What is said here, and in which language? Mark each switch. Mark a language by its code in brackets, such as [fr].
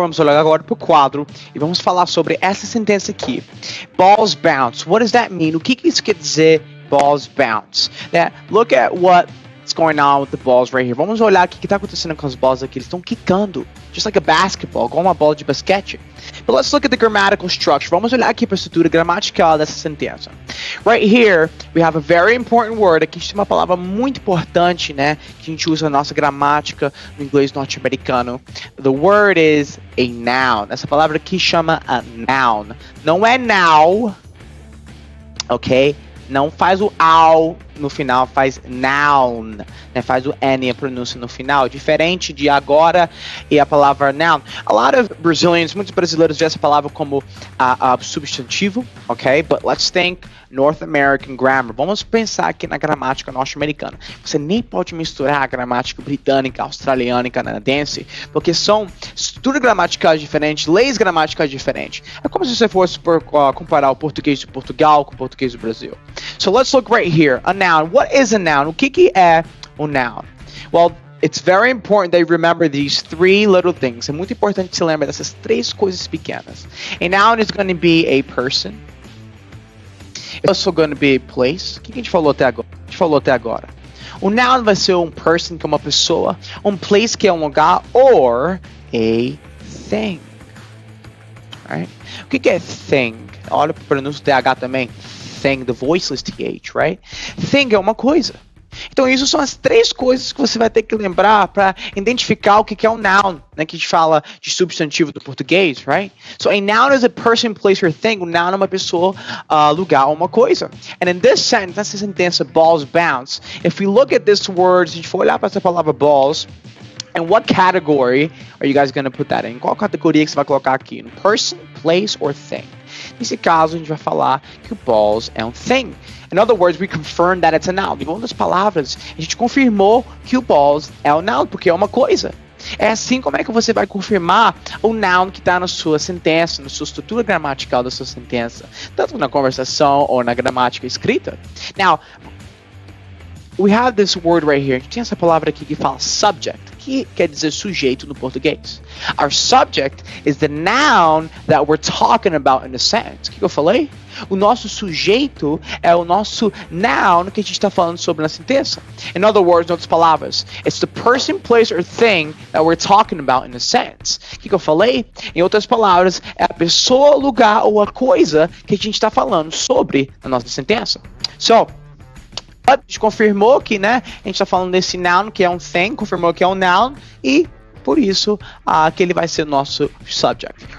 [pt] Vamos olhar agora pro quadro e vamos falar sobre essa sentença aqui. [en] Balls bounce. What does that mean? [pt] O que isso quer dizer, [en] balls bounce? [pt] Né? [en] Look at what's going on with the balls right here. [pt] Vamos olhar o que está acontecendo com as bolas aqui. Eles estão quicando, [en] just like a basketball, [pt] igual uma bola de basquete. [en] But let's look at the grammatical structure. [pt] Vamos olhar aqui para a estrutura gramatical dessa sentença. [en] Right here, we have a very important word. [pt] Aqui a gente tem uma palavra muito importante, né? Que a gente usa na nossa gramática no inglês norte-americano. [en] The word is a noun. [pt] Essa palavra aqui chama a noun. Não é now, ok? Não faz o ao no final, faz noun, né? Faz o N, a pronúncia no final, diferente de agora e a palavra noun. [en] A lot of Brazilians, [pt] muitos brasileiros veem essa palavra como substantivo, ok? [en] But let's think Norte American grammar. [pt] Vamos pensar aqui na gramática norte-americana. Você nem pode misturar a gramática britânica, australiana e canadense, porque são estruturas gramaticais diferentes, leis gramaticais diferentes. É como se você fosse comparar o português de Portugal com o português do Brasil. [en] So let's look right here. A noun. What is a noun? [pt] O que é um noun? [en] Well, it's very important that you remember these three little things. [pt] É muito importante que você lembre dessas três coisas pequenas. [en] A noun is going to be a person. It's also going to be a place. [pt] O que a gente falou até agora? A gente falou até agora. O noun vai ser um person, que é uma pessoa. Um place, que é um lugar. [en] Or a thing. Right? [pt] O que é thing? Olha para o pronúncio TH também. [en] Thing, the voiceless TH, right? [pt] Thing é uma coisa. Então, isso são as três coisas que você vai ter que lembrar para identificar o que é um noun, né? Que a gente fala de substantivo do português, right? [en] So, a noun is a person, place, or thing. [pt] O noun é uma pessoa, lugar, uma coisa. [en] And in this sentence, [pt] nessa sentença, [en] balls bounce, if we look at this word, [pt] se a gente for olhar para essa palavra balls, [en] and what category are you guys going to put that in? [pt] Qual categoria que você vai colocar aqui? Person, place, or thing? Nesse caso, a gente vai falar que o balls é um thing. [en] In other words, we confirm that it's a noun. [pt] Em outras palavras, a gente confirmou que o balls é um noun, porque é uma coisa. É assim como é que você vai confirmar o noun que está na sua sentença, na sua estrutura gramatical da sua sentença, tanto na conversação ou na gramática escrita. [en] Now, we have this word right here. [pt] A gente tem essa palavra aqui que fala subject, que quer dizer sujeito no português. [en] Our subject is the noun that we're talking about in the sentence. [pt] O que eu falei? O nosso sujeito é o nosso noun que a gente está falando sobre na sentença. [en] In other words, [pt] em outras palavras, [en] it's the person, place, or thing that we're talking about in the sentence. [pt] O que eu falei? Em outras palavras, é a pessoa, lugar ou a coisa que a gente está falando sobre na nossa sentença. So, a gente confirmou que, né, a gente está falando desse noun que é um thing, confirmou que é um noun e por isso que ele vai ser o nosso subject.